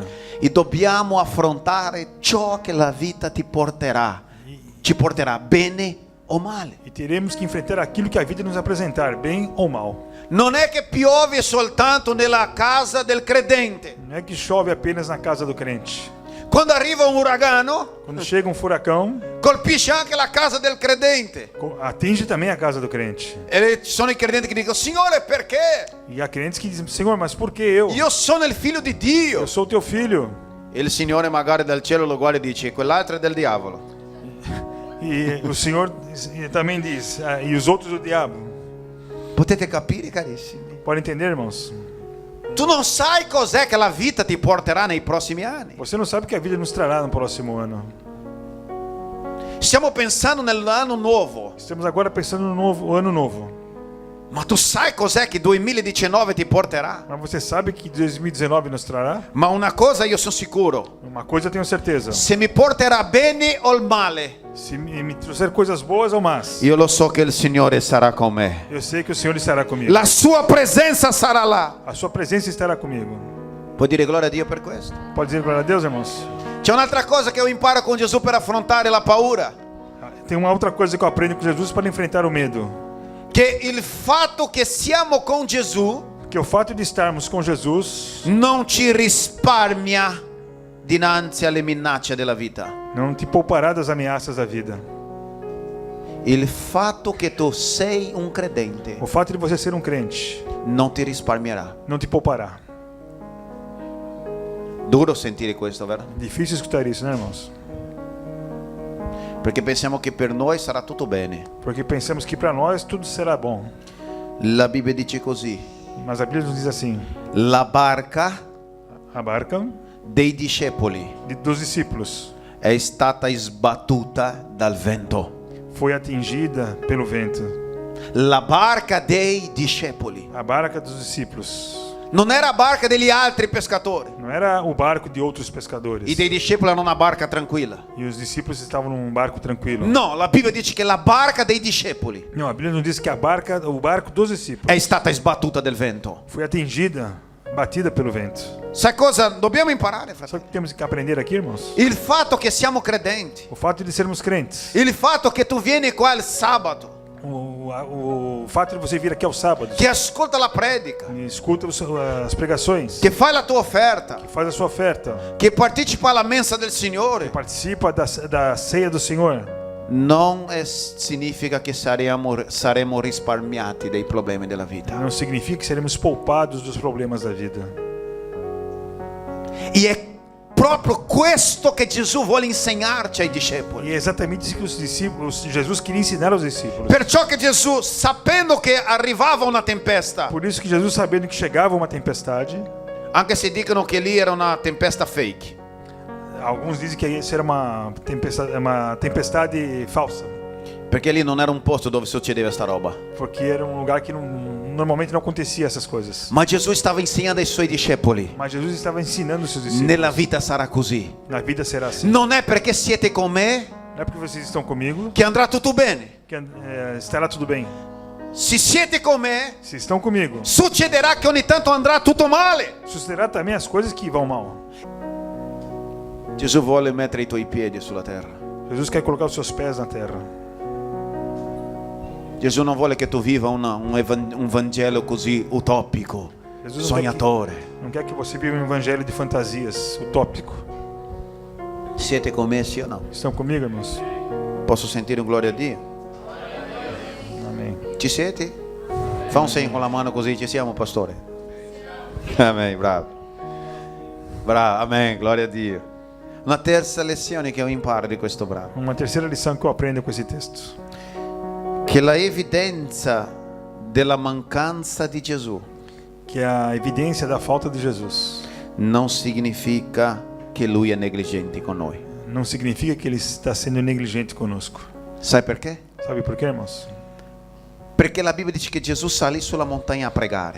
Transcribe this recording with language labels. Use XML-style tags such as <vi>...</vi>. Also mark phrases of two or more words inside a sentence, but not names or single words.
<it>e dobbiamo affrontare ciò che la vita ci porterà bene o male.</it> <pt>E teremos que enfrentar aquilo que a vida nos apresentar, bem ou mal.</pt> <it>Non è che piove soltanto nella casa del credente.</it> <pt>Não é que chove apenas na casa do crente.</pt> <it>Quando arriva un uragano,</it> <pt>Quando chega um furacão,</pt> <it>colpisce anche la casa del credente.</it> <pt>atinge também a casa do crente.</pt> <it>E ci sono i credenti che dicono: Signore, perché?</it> <pt>E há crentes que dizem, Senhor, mas por que eu?</pt> <it>Io sono il figlio di Dio.</it> <pt>Eu sou teu filho.</pt> <it>E il Signore magari dal cielo lo guarda e dice: quell'altro è del diavolo.</it> <pt>E o Senhor também diz, e os outros do diabo.</pt> <it>Potete capire, carissimi?</it> <pt>Pode entender, irmãos?</pt> <it>Tu non sai cos'è che la vita ti porterà nei prossimi anni.</it> <pt>Você não sabe o que a vida nos trará no próximo ano.</pt> <it>Stiamo pensando nell'anno nuovo.</it> <pt>Estamos agora pensando no novo ano novo.</pt> <it>Ma tu sai cos'è che 2019 ti porterà?</it> <pt>Mas você sabe que 2019 nos trará?</pt> <it>Ma una cosa io sono sicuro:</it> <pt>Uma coisa eu tenho certeza.</pt> <it>se mi porterà bene o male,</it> <pt>Se me trouxer coisas boas ou más,</pt> <it>io lo so che il Signore sarà con me.</it> <pt>eu sei que o Senhor estará comigo.</pt> <it>La sua presenza sarà là.</it> <pt>A sua presença estará comigo.</pt> <it>Puoi dire gloria a Dio per questo?</it> <pt>Pode dizer glória a Deus, irmãos?</pt> <it>C'è un'altra cosa che io imparo con Gesù per affrontare la paura:</it> <pt>Tem uma outra coisa que eu aprendo com Jesus para enfrentar o medo.</pt> <it>che il fatto che siamo con Gesù</it> <pt>Que o fato de estarmos com Jesus</pt> <it>non ci risparmia dinanzi alle minacce della vita.</it> <pt>não te poupará das ameaças da vida.</pt> <it>Il fatto che tu sei un credente</it> <pt>O fato de você ser um crente</pt> <it>non ti risparmierà.</it> <pt>não te poupará.</pt> <it>Duro sentire questo, vero?</it> <pt>Difícil escutar isso, né, irmãos?</pt> <it>Perché pensiamo che per noi sarà tutto bene.</it> <pt>Porque pensamos que para nós tudo será bom.</pt> <it>La Bibbia dice così:</it> <pt>Mas a Bíblia nos diz assim:</pt> <it>la barca</it> <pt>a barca</pt> <it>dei discepoli</it> <pt>dos discípulos</pt> <it>è stata sbattuta dal vento.</it> <pt>foi atingida pelo vento.</pt> <it>La barca dei discepoli.</it> <pt>A barca dos discípulos</pt> <it>Non era a barca degli altri pescatori.</it> <pt>não era o barco de outros pescadores.</pt> <it>I dei discepoli erano una barca tranquilla.</it> <pt>E os discípulos estavam num barco tranquilo.</pt> <it>No, la Bibbia dice che la barca dei discepoli</it> <pt>Não, a Bíblia nos diz que o barco dos discípulos</pt> <it>è stata sbattuta dal vento.</it> <pt>foi atingida, batida pelo vento.</pt> <it>Sai cosa dobbiamo imparare, fratello?</it> <pt>Só que temos que aprender aqui, irmãos,</pt> <it>Il fatto che siamo credenti,</it> <pt>o fato de sermos crentes,</pt> <it>il fatto che tu vieni qua il sabato,</it> <pt>o fato de você vir aqui aos sábados,</pt> <it>che ascolta la predica,</it> <pt>e escuta as pregações,</pt> <it>che fai la tua offerta,</it> <pt>faz a sua oferta,</pt> <it>che partecipa alla mensa del Signore,</it> <pt>participa da ceia do Senhor,</pt> <it>non significa che saremo risparmiati dei problemi della vita.</it> <pt>não significa que seremos poupados dos problemas da vida.</pt> <it>E è proprio questo che Gesù vuole insegnarci ai discepoli.</it> <pt>E é exatamente isso que os discípulos, Jesus queria ensinar aos discípulos.</pt> <it>Perciò che Gesù, sapendo che arrivava una tempesta,</it> <pt>Por isso que Jesus, sabendo que chegava uma tempestade,</pt> <it>anche se dicono che lì era una tempesta fake,</it> <pt>alguns dizem que isso era uma tempestade falsa,</pt> <it>perché lì non era un posto dove succedeva sta roba.</it> <pt>porque era um lugar que normalmente não acontecia essas coisas.</pt> <it>Ma Gesù stava insegnando ai suoi discepoli:</it> <pt>Mas Jesus estava ensinando os seus discípulos.</pt> <it>nella vita sarà così.</it> <pt>Na vida será assim.</pt> <it>Non è perché siete con me</it> <pt>Não é porque vocês estão comigo</pt> <it>che andrà tutto bene.</it> <pt>que estará tudo bem.</pt> <it>Se siete con me,</it> <pt>Se estão comigo,</pt> <it>succederà che ogni tanto andrà tutto male.</it> <pt>sucederá também as coisas que vão mal.</pt> <it>Gesù vuole mettere i tuoi piedi sulla terra.</it> <pt>Jesus quer colocar os seus pés na terra.</pt> <it>Gesù non vuole che tu viva un Vangelo così utopico,</it> <pt>Jesus</pt> <it>sognatore.</it> <pt>não quer que você viva um evangelho de fantasias, utópico.</pt> <it>Siete con me, sì o no?</it> <pt>Estão comigo, irmãos?</pt> <it>Posso sentire un gloria a Dio?</it> <pt>Amém.</pt> <it>Ci siete? Fa un segno con la mano così, ci siamo, pastore? Amen, bravo. Bravo, amen, gloria a Dio. Una terza lezione che io imparo di questo brano:</it> <pt>Uma terceira lição que eu aprendo com esse texto.</pt> <it>che la evidenza della mancanza di Gesù</it> <pt>Que a evidência da falta de Jesus</pt> <it>non significa che lui è negligente con noi.</it> <pt>não significa que ele está sendo negligente conosco.</pt> <it>Sai perché?</it> <pt>Sabe por quê, irmãos?</pt> <it>Perché la Bibbia dice che Gesù salì sulla montagna a pregare.</it>